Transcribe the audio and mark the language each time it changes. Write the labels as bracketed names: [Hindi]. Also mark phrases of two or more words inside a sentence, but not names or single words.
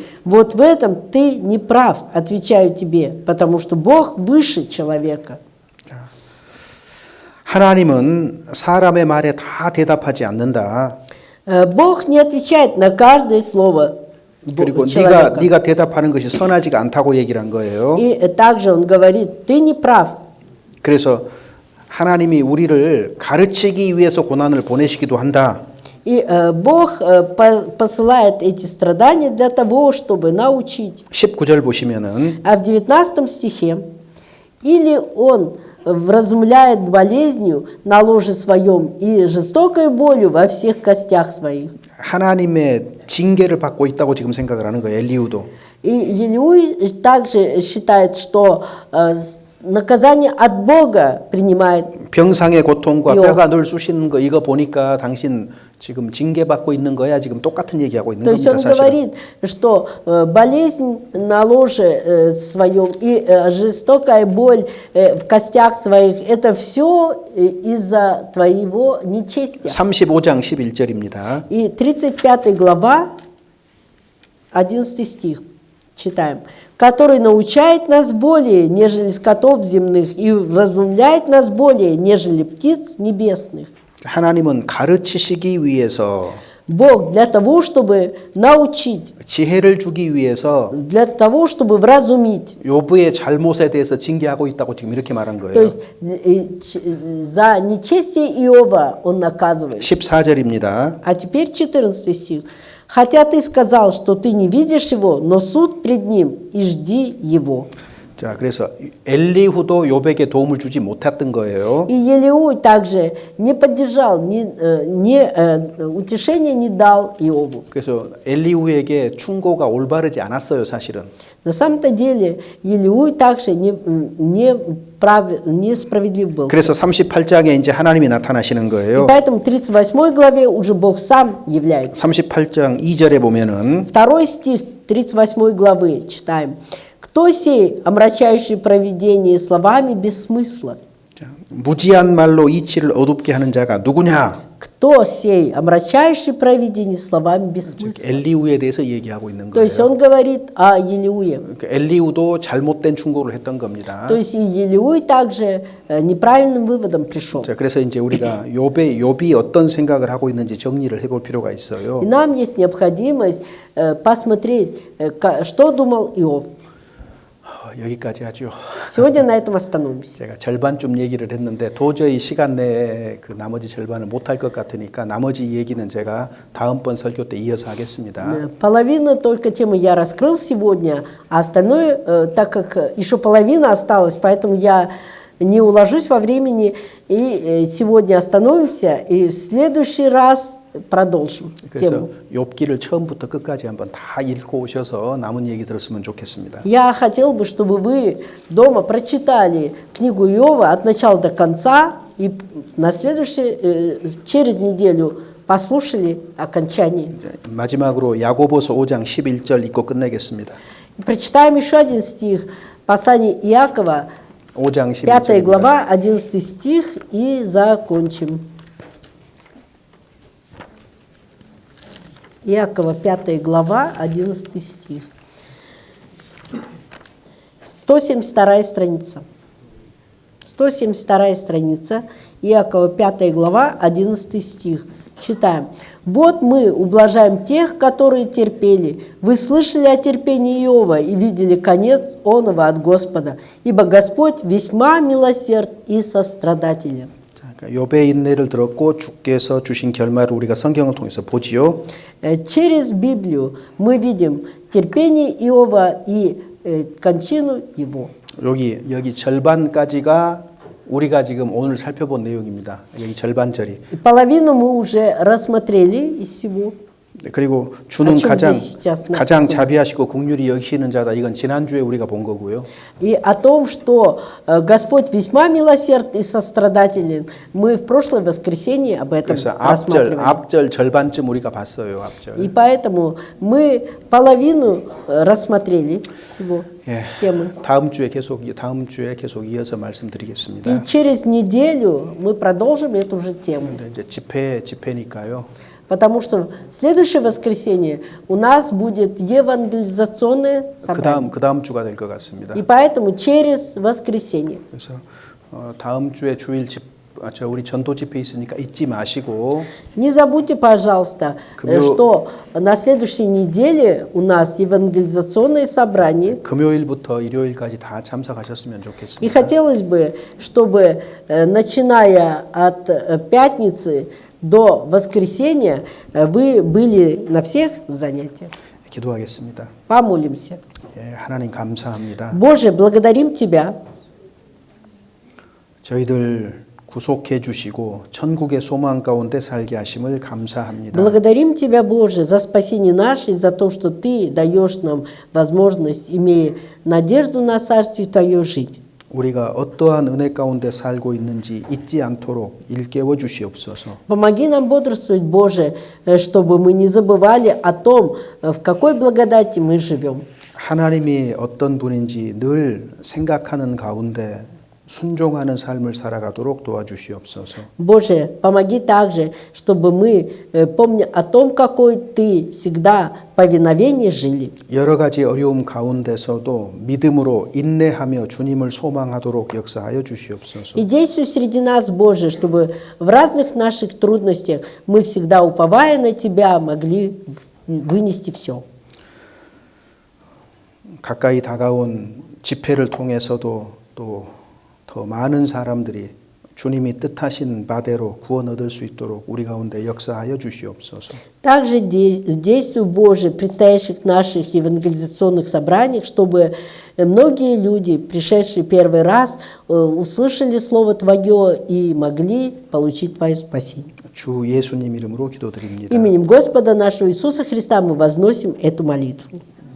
[Russian] Вот в этом ты не прав, отвечаю тебе, потому что Бог выше человека». [Korean] 하나님은 사람의 말에 다 대답하지 않는다. [Russian] Бог не отвечает на каждое слово [Korean] 그리고 [Russian] человека. [Korean] 네가 대답하는 것이 선하지가 않다고 얘기를 한 거예요. [Russian] И также он говорит, ты не прав. [Korean] 그래서 하나님이 우리를 가르치기 위해서 고난을 보내시기도 한다. [Russian] И Бог посылает эти страдания для того, чтобы научить. [Korean] 19절 보시면은 [Russian] А в 19 стихе, или он вразумляет болезнью на ложе своем и жестокой болью во всех костях своих. [Korean] 하나님의 징계를 받고 있다고 지금 생각을 하는 거예요. 엘리후도. [Russian] И Елеуй также считает, что наказание от Бога принимает. [Korean] 병상의 고통과 이어. 뼈가 늘 쑤시는 거 이거 보니까 당신 지금 징계받고 있는 거야. 지금 똑같은 얘기하고 있는 [Russian] То есть [Korean] 겁니다. [Russian] он [Korean] 사실은. [Russian] говорит, что болезнь на ложе своем и жестокая боль в костях своих, это все из-за твоего нечестия. [Korean] 35장 11절입니다. [Russian] И 35 глава, 11 стих, читаем. «Который научает нас более, нежели скотов земных, и вразумляет нас более, нежели птиц небесных». [Korean] 하나님은 가르치시기 위해서 [Russian] Бог для того, чтобы научить, [Korean] 지혜를 주기 위해서 [Russian] для того, чтобы вразумить. [Korean] 욥의 잘못에 대해서 징계하고 있다고 지금 이렇게 말한 [Russian] То [Korean] 거예요. [Russian] есть за нечестие Иова он наказывает. [Korean] 14절입니다. [Russian] А теперь 14 стих. «Хотя ты сказал, что ты не видишь его, но суд пред ним, и жди его». [Korean] 자, 그래서 엘리후도 욥에게 도움을 주지 못했던 거예요. [Russian] И Елеуй также не поддержал, утешения не дал Иову. [Korean] 그래서 엘리후에게 충고가 올바르지 않았어요, 사실은. [Russian] На самом-то деле Елеуй также несправедлив был. [Korean] 그래서 38장에 이제 하나님이 나타나시는 [Russian] И [Korean] 거예요. [Russian] поэтому в 38 главе уже Бог сам является. [Korean] 38장 2절에 보면은 [Russian] Второй стих 38 главы читаем. «Кто сей, омрачающий провидение словами без смысла? [Korean] 자, 무지한 말로 이치를 어둡게 하는 자가 누구냐? [Russian] Кто сей, омрачающий провидение словами без смысла?» [Korean] 엘리후에 대해서 얘기하고 있는 [Russian] То есть [Korean] 거예요. [Russian] он говорит о Елеуе. [Korean] 그러니까 엘리후도 잘못된 충고를 했던 겁니다. [Russian] То есть и Елеуй также неправильным выводом пришел. [Korean] 자, 그래서 이제 우리가 욥이 어떤 생각을 하고 있는지 정리를 해볼 필요가 있어요. [Russian] И нам есть необходимость посмотреть, что думал Иов. [Korean] 여기까지 하죠. [Russian] Сегодня на этом остановимся. [Korean] 제가 절반쯤 얘기를 했는데 도저히 시간 내에 그 나머지 절반을 못할 것 같으니까 나머지 얘기는 제가 다음번 설교 때 이어서 하겠습니다. [Russian] Половину только темы я раскрыл сегодня, а остальное, так как еще половина осталась, поэтому я не уложусь во времени, и сегодня остановимся, и в следующий раз продолжим [Korean] 그래서 [Russian] тему. [Korean] 욥기를 처음부터 끝까지 한번 다 읽고 오셔서 남은 얘기 들었으면 좋겠습니다. [Russian] Я хотел бы, чтобы вы дома прочитали книгу Иова от начала до конца, и на через неделю послушали окончание. [Korean] 이제 마지막으로 야고보서 5장 11절 읽고 끝내겠습니다. [Russian] Прочитаем еще один стих, послание Иакова, [Korean] 5장 5 11절. [Russian] глава, 11 стих, и закончим. Иакова, 5 глава, 11 стих. 172 страница. 172 страница, Иакова, 5 глава, 11 стих. Читаем. «Вот мы ублажаем тех, которые терпели. Вы слышали о терпении Иова и видели конец оного от Господа, ибо Господь весьма милосерд и сострадателен». [Korean] 욥의 인내를 들었고 주께서 주신 결말을 우리가 성경을 통해서 보지요. [Russian] Через Библию мы видим терпение Иова и кончину его. [Korean] 여기 절반까지가 우리가 지금 오늘 살펴본 내용입니다. 여기 절반절이. [Russian] И половину мы уже рассмотрели из всего. [Korean] 그리고 주는 아, 가장 [Russian] здесь [Korean] 가장 자비하시고 긍휼히 여기시는 자다. 이건 지난주에 우리가 본 거고요. [Russian] И о том, что Господь весьма милосерд и сострадателен, мы в прошлое воскресенье об этом [Korean] 그래서 [Russian] рассматривали. [Korean] 앞절 절반쯤 우리가 봤어요. 앞절. [Russian] И поэтому мы половину рассмотрели всего [Korean] 예, [Russian] темы. [Korean] 다음 주에 계속 이어서 말씀드리겠습니다. [Russian] И через неделю мы продолжим эту же тему. [Korean] 근데 이제 집회니까요. [Russian] Потому что в следующее воскресенье у нас будет евангелизационное собрание. [Korean] 그다음 주가 될 것 같습니다. [Russian] И поэтому через воскресенье. [Korean] 그래서 다음 주에 주일 우리 전도 집회 있으니까 잊지 마시고 [Russian] Не забудьте, пожалуйста, что на следующей неделе у нас евангелизационное собрание. [Korean] 금요일부터 일요일까지 다 참석하셨으면 [Russian] И [Korean] 좋겠습니다. [Russian] хотелось бы, чтобы, начиная от пятницы до воскресенья, вы были на всех занятиях. [Korean] 기도하겠습니다. [Russian] Помолимся. [Korean] 예, 하나님 감사합니다. [Russian] Боже, благодарим Тебя. [Korean] 저희들 구속해 주시고 천국의 소망 가운데 살게 하심을 감사합니다. [Russian] Благодарим Тебя, Боже, за спасение наше, и за то, что Ты даешь нам возможность, имея надежду на Царствие Твое, жить. [Korean] 우리가 어떠한 은혜 가운데 살고 있는지 잊지 않도록 일깨워 주시옵소서. [Russian] Помоги нам бодрствовать, Боже, чтобы мы не забывали о том, в какой благодати мы живем. [Korean] 하나님이 어떤 분인지 늘 생각하는 가운데 순종하는 삶을 살아가도록 도와주시옵소서. [Russian] Боже, помоги также, чтобы мы, помня о том, какой Ты, всегда повиновение жили. [Korean] 여러 가지 어려움 가운데서도 믿음으로 인내하며 주님을 소망하도록 역사하여 주시옵소서. [Russian] И действуй среди нас, Боже, чтобы в разных наших трудностях мы всегда, уповая на Тебя, могли вынести все. [Korean] 가까이 다가온 집회를 통해서도 또 더 많은 사람들이 주님이 뜻하신 바대로 구원 얻을 수 있도록 우리 가운데 역사하여 주시옵소서. [Russian] Также действуй, Боже, в предстоящих наших евангелизационных собраниях, чтобы многие люди, пришедшие первый раз, услышали Слово Твое и могли получить Твое спасение. [Korean] 주 예수님 이름으로 기도드립니다. [Russian] Именем Господа нашего Иисуса Христа мы возносим эту молитву.